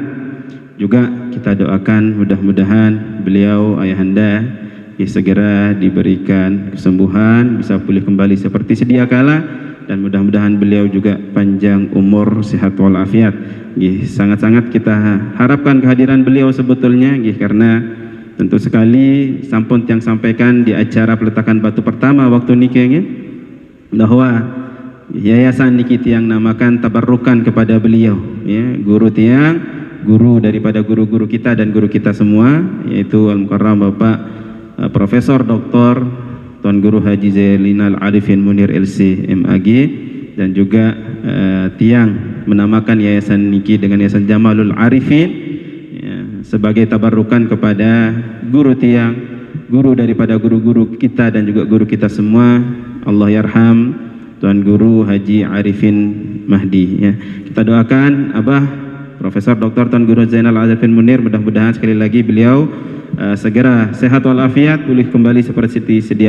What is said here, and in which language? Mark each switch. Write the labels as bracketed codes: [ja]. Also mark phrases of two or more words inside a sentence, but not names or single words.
[id] Juga kita doakan mudah-mudahan beliau, Ayahanda, segera diberikan kesembuhan, bisa pulih kembali seperti sedia kala, dan mudah-mudahan beliau juga panjang umur, sehat walafiat. Sangat-sangat kita harapkan kehadiran beliau sebetulnya, karena tentu sekali sampun yang sampaikan di acara peletakan batu pertama waktu nikah, bahwa yayasan niki tiang namakan tabarrukan kepada beliau, ya, guru tiang, guru daripada guru-guru kita dan guru kita semua, yaitu Al-Mukarram Bapak Profesor Dr. Tuan Guru Haji Zainal Arifin Munir LC.MAG, dan juga tiang menamakan yayasan niki dengan Yayasan Jamalul Arifin ya, sebagai tabarrukan kepada guru tiang, guru daripada guru-guru kita dan juga guru kita semua, [ar] Allah yarham [id] Tuan Guru Haji Arifin Mahdi ya. Kita doakan Abah Profesor Dr. Tuan Guru Zainal Arifin Munir, mudah-mudahan sekali lagi beliau segera sehat walafiat, pulih kembali seperti sedia